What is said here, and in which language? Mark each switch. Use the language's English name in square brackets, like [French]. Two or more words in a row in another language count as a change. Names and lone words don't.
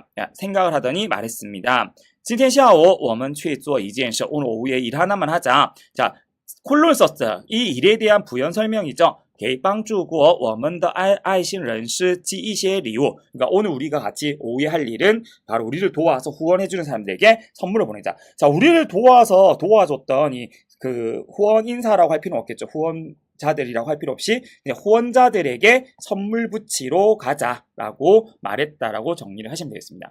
[Korean] 생각을 하더니 말했습니다. [Chinese] 今天下午我们去做一件事. [Korean] 오늘 오후에 일 하나만 하자. 자, 콜론을 썼어요. 이 일에 대한 부연 설명이죠. [Chinese] 给帮助过我们的爱心人士寄一些礼物. [Korean] 그러니까 오늘 우리가 같이 오후에 할 일은 바로 우리를 도와서 후원해주는 사람들에게 선물을 보내자. 자, 우리를 도와줬던 후원 인사라고 할 필요는 없겠죠. 후원자들이라고 할 필요 없이 그냥 후원자들에게 선물 붙이러 가자라고 말했다라고 정리를 하시면 되겠습니다.